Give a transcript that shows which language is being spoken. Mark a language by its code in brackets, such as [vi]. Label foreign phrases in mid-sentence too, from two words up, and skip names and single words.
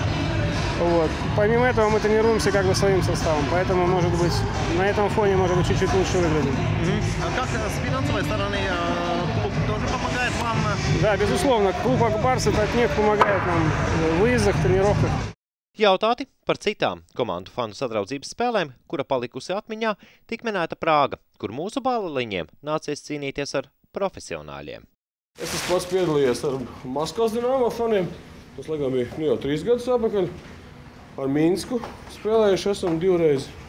[ru] Помимо этого мы тренируемся как бы своим составом, поэтому, может быть, на этом фоне, может быть, чуть-чуть лучше выглядим. А как с финансовой стороны клуб тоже помогает вам? Да, безусловно, клуб «Акбарс» Татнефть помогает нам в выездах, тренировках. [lv] Jautāti par citām komandu fanu sadraudzības spēlēm, kura palikusi atmiņā, tik minēta Prāga, kur mūsu bāleliņiem nācies cīnīties ar profesionāļiem. Es esmu pats piedalījies ar Maskavas Dinamo faniem. Tas, laikam, bija jau 3 gadus atpakaļ. Ar Minsku spēlējuši esam 2 reizi.